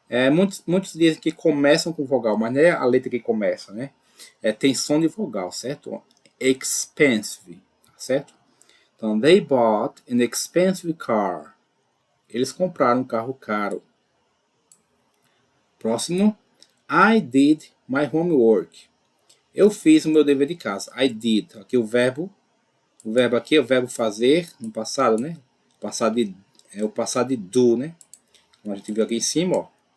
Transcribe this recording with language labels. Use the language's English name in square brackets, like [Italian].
[Portuguese] Muitos dizem que começam com vogal, mas não é a letra que começa, né? Tem som de vogal, certo? Expensive, certo? [English] Então, they bought an expensive car. [Portuguese] Eles compraram um carro caro. Próximo. [English] I did my homework. [Portuguese] Eu fiz o meu dever de casa. [English] I did. [Portuguese] Aqui o verbo aqui é o verbo fazer no passado, né? O passado de do, né? Como a gente viu aqui em cima, ó.